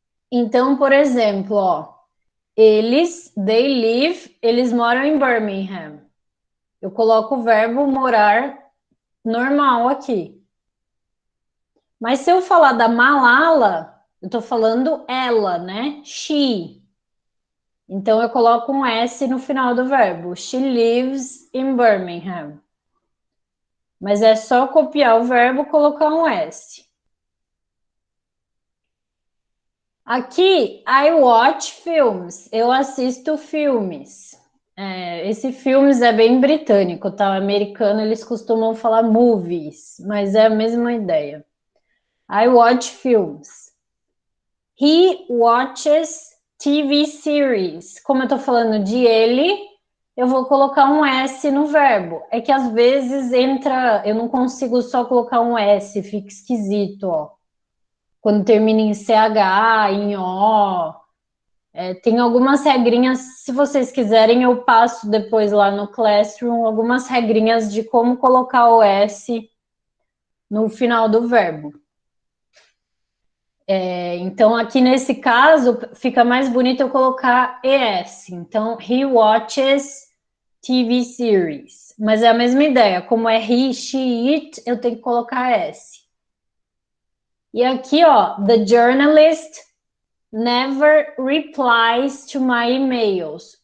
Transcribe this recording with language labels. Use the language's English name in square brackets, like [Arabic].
[Portuguese] Então, por exemplo, ó, [English] they live, [Portuguese] eles moram em Birmingham. Eu coloco o verbo morar normal aqui. Mas se eu falar da Malala, eu tô falando ela, né? She. Então eu coloco um S no final do verbo. [English] She lives in Birmingham. [Portuguese] Mas é só copiar o verbo e colocar um S. Aqui, [English] I watch films. [Portuguese] Eu assisto filmes. Esse filmes é bem britânico, tá? O americano, eles costumam falar movies, mas é a mesma ideia. [English] I watch films. He watches TV series. [Portuguese] Como eu tô falando de ele, eu vou colocar um S no verbo. É que às vezes entra, eu não consigo só colocar um S, fica esquisito, ó. Quando termina em CH, em O. Tem algumas regrinhas, se vocês quiserem, eu passo depois lá no Classroom, algumas regrinhas de como colocar o S no final do verbo. Então, aqui nesse caso, fica mais bonito eu colocar ES. [English] Então, he watches TV series. [Portuguese] Mas é a mesma ideia, como é he, she, it, eu tenho que colocar S. E aqui, ó, [English] the journalist never replies to my emails.